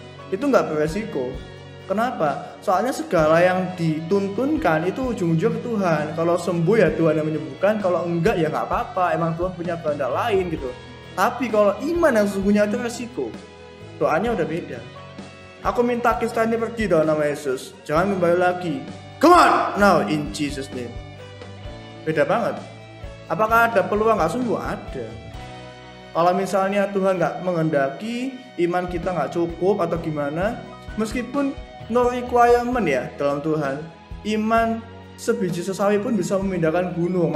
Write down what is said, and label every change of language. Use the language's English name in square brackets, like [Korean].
[Indonesian] Itu nggak beresiko. Kenapa? Soalnya segala yang dituntunkan itu ujung-ujung ke Tuhan. Kalau sembuh ya Tuhan yang menyembuhkan, kalau enggak ya nggak apa-apa, emang Tuhan punya kehendak lain gitu. Tapi kalau iman yang sesungguhnya itu resiko. Doanya udah beda. Aku minta kista ini pergi dalam nama Yesus. Jangan kembali lagi. [English] Come on now in Jesus name. [Indonesian] Beda banget. Apakah ada peluang nggak sembuh? Ada. Kalau misalnya Tuhan nggak menghendaki, iman kita nggak cukup atau gimana, meskipun [English] no requirement [Indonesian] ya dalam Tuhan, iman sebiji sesawi pun bisa memindahkan gunung.